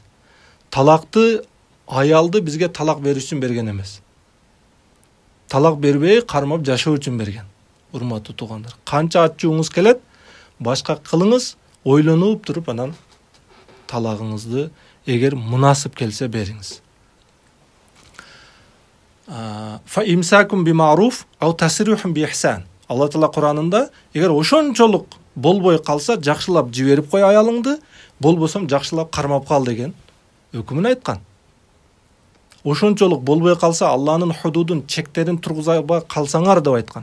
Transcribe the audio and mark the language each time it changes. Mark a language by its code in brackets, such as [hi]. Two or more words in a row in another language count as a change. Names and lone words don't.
[ky] Талакты аялды бизге талак бериш үчүн берген эмес. Талак бербей кармап жашоо үчүн берген. Урматтуу туугандар, канча ачууңуз келет, башка кылыңыз, ойлонуп туруп анан талагыңызды эгер мунасып келсе бериңиз. [ar] فإمساك بمعروف أو تسريح بإحسان. [ky] Алла Таала Куранында эгер ошончолук болбой калса, жакшылап жиберип кой аялыңды, болбосом жакшылап кармап кал деген өкүмүн айткан. Ошончолук болбой калса, Алланын худудун, чектерин тургузбай калсаңар деп айткан.